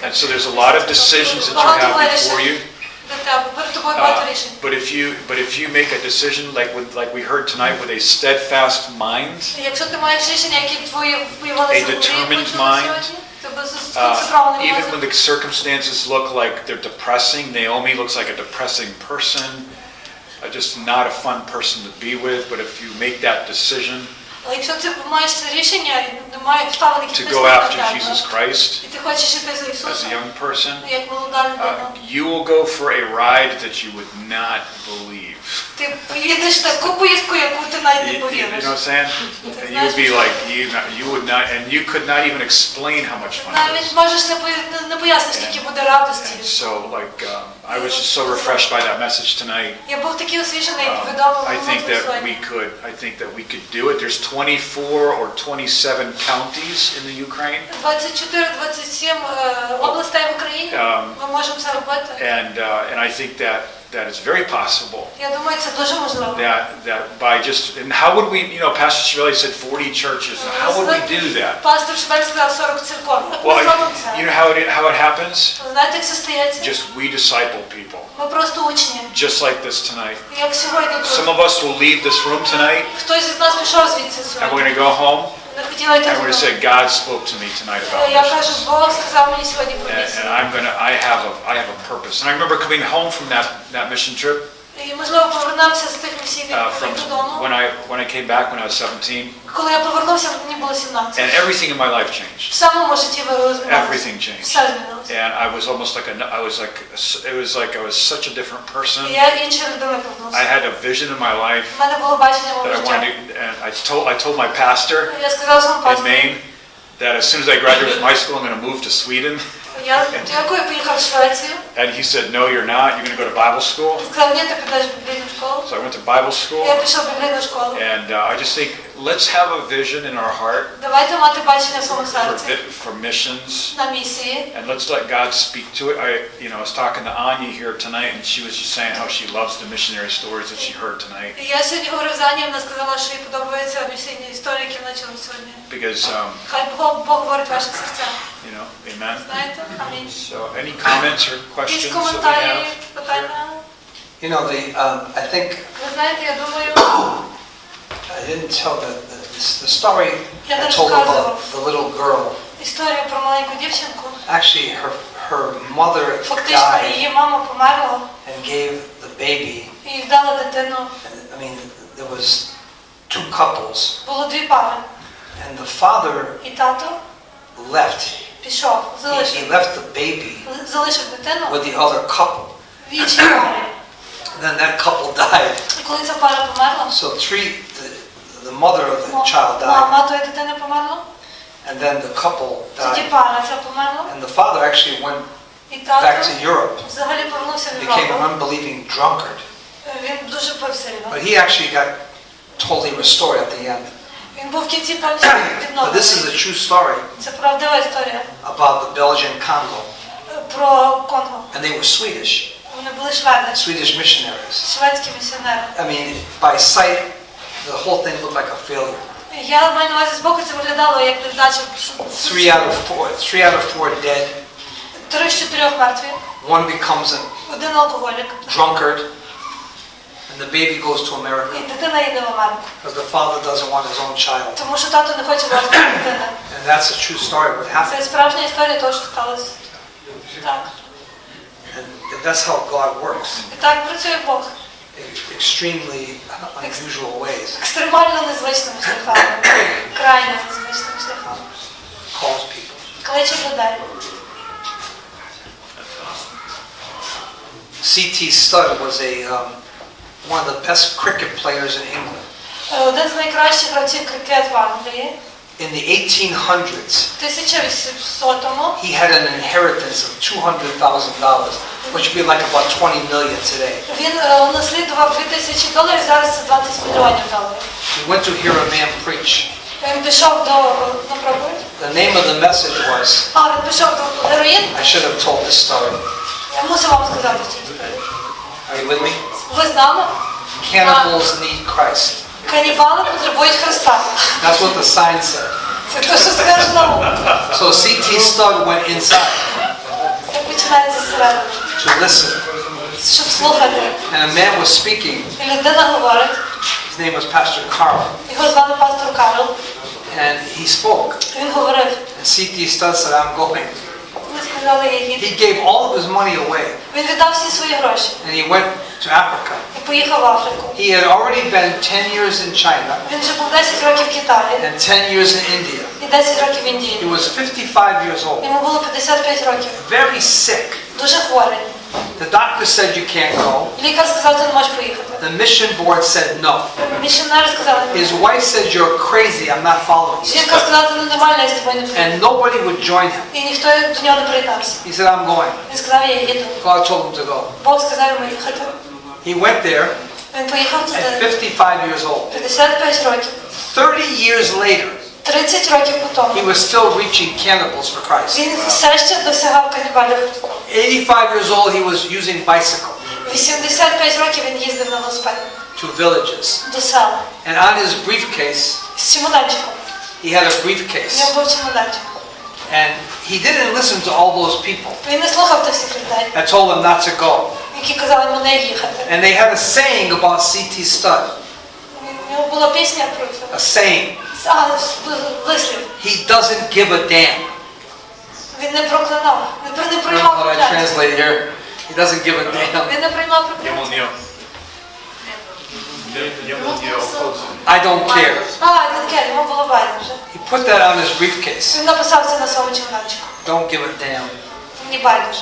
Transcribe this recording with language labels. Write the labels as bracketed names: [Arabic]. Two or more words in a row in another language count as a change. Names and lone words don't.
[English] And so there's a lot of decisions that you have before you. [Ukrainian] Для тебе, перед тобою багато рішень. [English] But if you make a decision like we heard tonight with a steadfast mind, [Ukrainian] Якщо ти маєш рішення, які твої виявилися [English] a determined mind, even when the circumstances look like they're depressing, Naomi looks like a depressing person, just not a fun person to be with, but if you make that decision [Ukrainian] Якщо ти маєш це рішення, немає обставин, які [English] to go after Jesus Christ [Ukrainian] і ти хочеш іти за [English] as a [Ukrainian] Ісусом, [English] young person, [Ukrainian] як молода людина, [English] you will go for a ride that you would not believe. [Ukrainian] ти поїдеш таку поїздку, яку ти навіть не [English] You [Ukrainian] повіриш. [English] know what I'm saying? And you would be like, you would not, and you could not even explain how much fun it [Ukrainian] Навіть [English] is. [Ukrainian] можеш не пояснити, скільки буде радості. [English] And so, I was just so refreshed by that message tonight. [Ukrainian] Я був такий освіжений відомим [English] I think that we could do it. There's 24 or 27 counties in the Ukraine. [Ukrainian] 24-27 областей в Україні. Ми можемо це робити. [English] And I think that is very possible. [Ukrainian] Я думаю, це дуже можливо. [English] That by just, and how would we, Pastor П.Шибелі said 40 churches. How would we do that? [Ukrainian] Пастор Шибель сказав 40 церков. Ми [English] Well, [Ukrainian] зробимо це. [English] you know how it happens? [Ukrainian] Знаєте, як це стається? [English] Just we disciple people. [Ukrainian] Ми просто учні. [English] Just like this tonight. [Ukrainian] Як сьогодні [English] Some [Ukrainian] тут. [English] of us will leave this room tonight, [Ukrainian] Хтось із нас пішов звідси [English] and we're [Ukrainian] сьогодні. [English] going to go home, [Ukrainian] Не хотіла йти [English] and we're going to say, [Ukrainian] додому. [English] God spoke to me tonight about [Ukrainian] Я [English] this. [Ukrainian] кажу, Бог сказав мені сьогодні про [English] And [Ukrainian] місію. [English] I have a purpose. And I remember coming home from that mission trip, [Ukrainian] І, можливо, повернемося з тих місій додому. [English] When I came back when I was 17. [Ukrainian] Коли я повернувся, мені було 17. [English] And everything in my life changed. [Ukrainian] В самому житті змінилося. [English] Everything changed. [Ukrainian] Все змінилося. [English] And I was almost like it was like I was such a different person. [Ukrainian] Я інша людина повернувся. [English] I had a vision in my life [Ukrainian] В мене було бачення мого [English] that I [Ukrainian] життя. [English] wanted to, and I told my pastor [Ukrainian] Я сказав своєму [English] in [Ukrainian] пастору. [English] Maine that as soon as I graduate from high school, I'm going to move to Sweden. [Ukrainian] Я поїхав в Швецію. [English] And he said, no, you're not. You're going to go to Bible school. [Ukrainian] Сказав, ні, ти підеш в біблійну школу. [English] So I went to Bible school. [Ukrainian] Я пішов в біблійну школу. [English] And I just think, let's have a vision in our heart [Ukrainian] Давайте мати бачення в своєму серці. [English] for missions. [Ukrainian] На місії. [English] And let's let God speak to it. I was talking to Anya here tonight, and she was just saying how she loves the missionary stories that she heard tonight. [Ukrainian] Я сьогодні говорив з Ані, вона сказала, що їй подобаються місійні історії, які вона чула сьогодні. [English] Because, [Ukrainian] Хай Бог говорить ваших серцях. [English] amen. [Ukrainian] Знаєте? Амінь. [English] So, any comments or questions [Ukrainian] Якісь [English] that we [Ukrainian] коментарі, [English] have? [Ukrainian] питання? [English] You know, I think [Ukrainian] Ви знаєте, я думаю, [English] I didn't tell the story I told about the little girl. [Ukrainian] історію про маленьку дівчинку. [English] Actually, her mother [Ukrainian] Фактично, [English] died [Ukrainian] її мама померла [English] and gave the baby. [Ukrainian] і вдала дитину. [English] I mean, there was 2 couples, [Ukrainian] Було 2 пари. [English] and the father [Ukrainian] І тато [English] left. [Ukrainian] пішов, [English] He [Ukrainian] залишив. [English] left the baby [Ukrainian] Залишив дитину [English] with the other couple. [Ukrainian] в іншій парі. [English] Then that couple died. [Ukrainian] І коли ця пара померла, [English] So the mother of the child died, [Ukrainian] мама тої дитини померла, [English] and then the couple [Ukrainian] тоді [English] died. [Ukrainian] пара ця померла, [English] And the father actually went [Ukrainian] і [English] back [Ukrainian] тато [English] to Europe, [Ukrainian] взагалі повернувся в [English] became an [Ukrainian] Європу. [English] unbelieving drunkard. [Ukrainian] Він дуже пив сильно. [English] But he actually got totally restored at the end. [Ukrainian] Він був в кінці повністю [English] But this is a [Ukrainian] відновлений. [English] true story [Ukrainian] Це правдива історія [English] about the Belgian Congo. [Ukrainian] про Конго. [English] And they were Swedish, [Ukrainian] Вони були шведи, [English] Swedish missionaries. [Ukrainian] шведські місіонери. [English] I mean, by sight, the whole thing looked like a failure. [Ukrainian] Я маю на увазі збоку це виглядало як невдача. [English] 3 out of 4 dead. [Ukrainian] 3 з 4 мертві. [English] One becomes a [Ukrainian] Один алкоголік. [English] drunkard, and the baby goes to America [Ukrainian] І дитина йде в Америку. [English] because the father doesn't want his own child. [Ukrainian] Тому що тато не хоче власної дитини. [English] And that's a true story what happened. [Ukrainian] Це справжня історія того, що сталося. Так. [English] And that's how God works, [Ukrainian] І так працює Бог. [English] in extremely unusual ways. [Ukrainian] Екстремально незвичними шляхами. Крайне незвичними шляхами. [English] Calls people. [Ukrainian] Кличе людей. [English] C.T. Studd was one of the best cricket players in England. [Ukrainian] Один з найкращих гравців крикет в Англії. [English] In the 1800s, [Ukrainian] В 1800-му [English] he had an inheritance of $200,000, which would be like about 20 million today. [Ukrainian] він унаслідував $2000, зараз це 20 мільйонів доларів. [English] He went to hear a man preach. [Ukrainian] Він пішов на проповідь. [English] The name of the message was, [Ukrainian] Він пішов до героїн. [English] I should have told this story. [Ukrainian] Я мусив вам сказати цю історію. [English] Are you with me? [Ukrainian] Ви з нами? [English] Cannibals need Christ. [Ukrainian] Канібали потребують Христа. [English] That's what the sign said. [Ukrainian] Це те, що скаже наука. [English] So C.T. Studd went inside [Ukrainian] Це починається зсередини. [English] to listen. [Ukrainian] Щоб слухати. [English] And a man was speaking. [Ukrainian] І людина говорить. [English] His name was Pastor Carl. [Ukrainian] Його звали пастор Карл. [English] And he spoke. [Ukrainian] Він говорив. [English] And C.T. Studd said, I'm going. [Ukrainian] Ми сказали, я їду. [English] He gave all of his money away. [Ukrainian] Він віддав всі свої гроші. [English] And he went to Africa. [Ukrainian] І поїхав в Африку. [English] He had already been 10 years in China [Ukrainian] Він вже був 10 років в Китаї. [English] and 10 years in India. [Ukrainian] І 10 років в [English] He [Ukrainian] Індії. [English] was 55 years old, [Ukrainian] Йому було 55 років. [English] very sick. [Ukrainian] Дуже хворий. [English] The doctor said you can't go. [Ukrainian] Лікар сказав, ти не можеш поїхати. [English] The mission board said no. [Ukrainian] Місіонери сказали, [English] His wife said, you're crazy, I'm not following you. [Ukrainian] жінка сказала, ти ненормальна, я з тобою не піду. [English] And nobody would join him. [Ukrainian] І ніхто до нього не приєднався. [English] He said, I'm going. [Ukrainian] Він сказав, я їду. [English] God told him to go. [Ukrainian] Бог сказав йому їхати. [English] He went there [Ukrainian] Він поїхав [English] at [Ukrainian] туди. [English] 55 years old. [Ukrainian] 55 років. [English] 30 years later, [Ukrainian] 30 років по [English] he [Ukrainian] тому. [English] was still reaching cannibals for Christ. [Ukrainian] Він все ще досягав канібалів Христа. [English] 85 years old, he was using bicycle [Ukrainian] 85 років він їздив на велосипеді. [English] to villages. [Ukrainian] До села. [English] And on his briefcase, [Ukrainian] З чемоданчиком. [English] he had a [Ukrainian] У нього [English] briefcase. [Ukrainian] був чемоданчик. [English] And he didn't listen to all those people [Ukrainian] Він не слухав тих всіх людей, [English] that told him not to go. [Ukrainian] які казали йому не їхати. [English] And they had a saying about C.T. Studd. [Ukrainian] У нього була пісня про це. [English] A saying. [Ukrainian] Вислів. [English] He doesn't give a damn. [Ukrainian] Він не проклинав. Не [English] I don't know [Ukrainian] приймав [English] how I [Ukrainian] прокляття. [English] translate here. He doesn't give a damn. [Ukrainian] Він не приймав прокляття. [English] I don't care. [Ukrainian] Таке, йому було байдуже. [English] He put that on his briefcase. [Ukrainian] Він написав це на своєму чемоданчику. [English] Don't give a damn [Ukrainian] Мені байдуже.